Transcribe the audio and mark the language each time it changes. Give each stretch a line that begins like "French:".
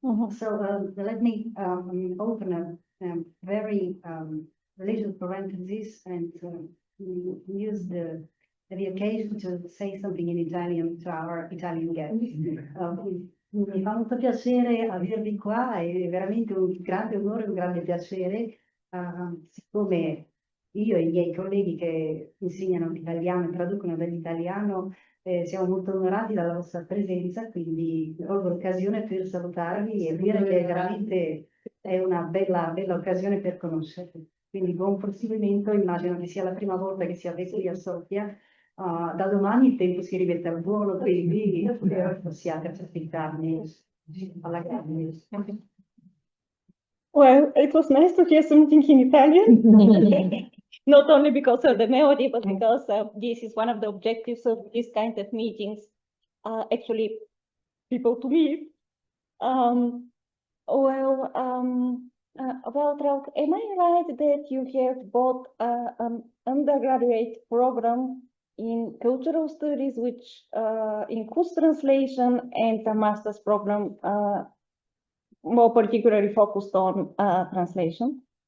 English: So let me open a very little parenthesis and use the occasion to say something in Italian to our Italian guests.
Italian: Mi fa molto piacere avervi qua, è veramente un grande onore, un grande piacere, siccome io e i miei colleghi che insegnano l'italiano e traducono dall'italiano siamo molto onorati dalla vostra presenza, quindi colgo l'occasione per salutarvi e dire che veramente è una bella occasione per conoscervi. Quindi buon proseguimento, immagino che sia la prima volta che siate qui a Sofia. Da domani il tempo si rimette al volo, quindi possiate approfittarne alla grande.
English: Well, it was nice to hear something in Italian, not only because of the melody, but because this is one of the objectives of this kind of meetings, actually people to meet. Waltraud, am I right that you have both an undergraduate program in cultural studies, which includes translation, and a master's program more particularly focused on translation?